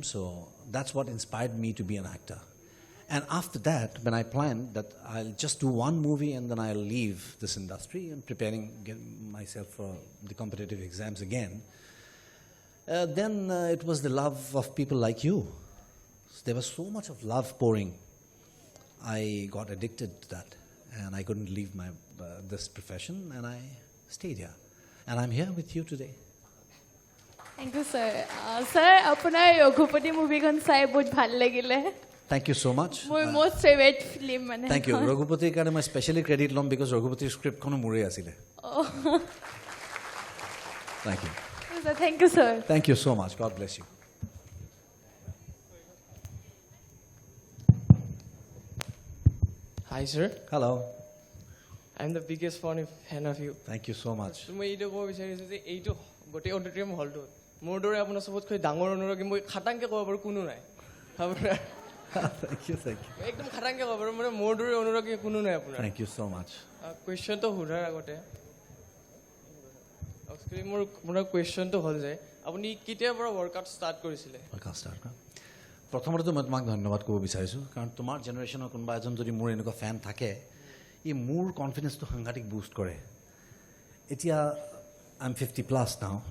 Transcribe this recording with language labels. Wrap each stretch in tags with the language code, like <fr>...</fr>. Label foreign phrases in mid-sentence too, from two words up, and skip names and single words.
<en>So that's what inspired me to be an actor. And after that, when I planned that I'll just do one movie and then I'll leave this industry and getting myself for the competitive exams again, then it was the love of people like you. So there was so much of love pouring. I got addicted to that, and I couldn't leave my this profession, and I stayed here. And I'm here with you today. Thank you, sir. Sir,</en> <as>আপোনাৰ ৰঘুপতি মুভিখন চাই বহুত ভাল লাগিলে.</as> <en>Thank you so much. My most favorite film</en> <as>মানে.</as> <en>Thank you.</en> <as>ৰঘুপতিৰ কাৰণে মই স্পেশালি ক্ৰেডিট ল'ম because ৰঘুপতিৰ স্ক্ৰিপ্টখনো মোৰে আছিলে.</as> <en>Thank you. Thank you, sir. Thank you so much. God bless you. Hi, sir. Hello. I'm the biggest fan of you. Thank you so much.</en> <as>মই এইটো ক'ব বিচাৰিছোঁ যে এইটো গোটেই অডিটৰিয়াম হলটোত মোৰ দৰে আপোনাৰ চবতকৈ ডাঙৰ অনুৰাগী মই খাটাংকে ক'ব পাৰোঁ কোনো নাই আপোনাৰ</as> <en>Thank you.</en> <as>একদম খাটাংকে ক'ব পাৰোঁ মানে মোৰ দৰে অনুৰাগী কোনো নাই আপোনাৰ</as> <en>Thank you so much.</en> <as>কুৱেশ্যনটো সোধাৰ আগতে মোৰ আপোনাৰ কুৱেশ্যনটো হ'ল যে আপুনি কেতিয়াৰ পৰা</as> <en>workout start</en> <as>কৰিছিলে প্ৰথমতে মই তোমাক ধন্যবাদ ক'ব বিচাৰিছোঁ কাৰণ তোমাৰ জেনেৰেশ্যনৰ কোনোবা এজন যদি মোৰ এনেকুৱা ফেন থাকে ই মোৰ কনফিডেন্সটো সাংঘাতিক বুষ্ট কৰে এতিয়া</as> <en>I'm 50+ now.</en>